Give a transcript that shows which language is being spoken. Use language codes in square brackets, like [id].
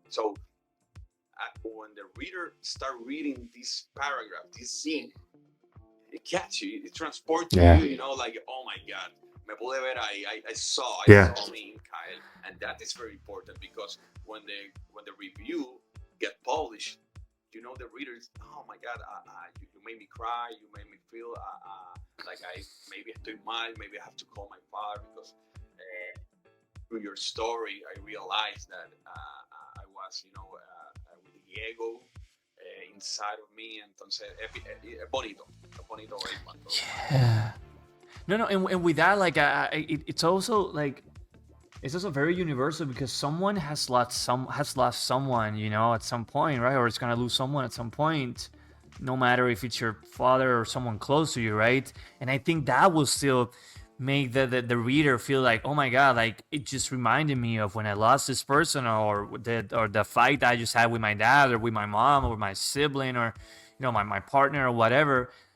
[en] So when the reader start reading this paragraph, this scene, it catches you, it transports you, like, oh my God, [es] me pude ver ahí, [en] I saw me in Kyle, and that is very important, because when the review get published, the readers, oh my God, you made me cry, you made me feel like maybe [es] estoy mal, [en] maybe I have to call my father, because through your story, I realized that I was, with the ego inside of me. [es] Entonces, es bonito ver cuando. [en] Yeah. No, and with that, like, it's also like, it's also very universal, because someone has lost someone, at some point, right? Or it's gonna lose someone at some point, no matter if it's your father or someone close to you, right? And I think that will still make the reader feel like, oh my God, like it just reminded me of when I lost this person, or the fight I just had with my dad, or with my mom, or my sibling, or my partner, or whatever.